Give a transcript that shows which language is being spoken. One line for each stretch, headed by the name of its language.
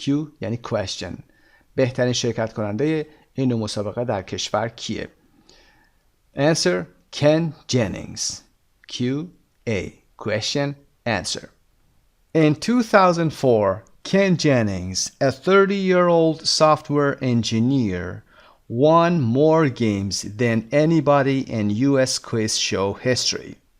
Persian: Q یعنی question. بهترین شرکت کننده این نوع مسابقه در کشور کیه؟ Answer، Ken Jennings.
English: Q A. Question, answer. In 2004, Ken Jennings, a 30-year-old software engineer, won more games than anybody in US quiz show history.